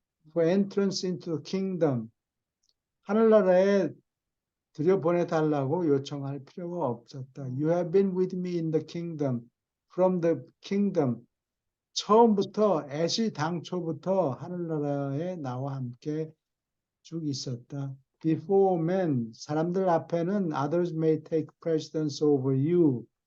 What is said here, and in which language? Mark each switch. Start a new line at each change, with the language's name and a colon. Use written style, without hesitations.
English: For entrance into the kingdom.
Korean: 하늘나라에 들여보내달라고 요청할 필요가 없었다.
English: You have been with me in the kingdom. From the kingdom.
Korean: 처음부터 당초부터 하늘나라에 나와 함께 쭉 있었다.
English: before men,
Korean: 사람들 앞에는
English: others may take precedence over you.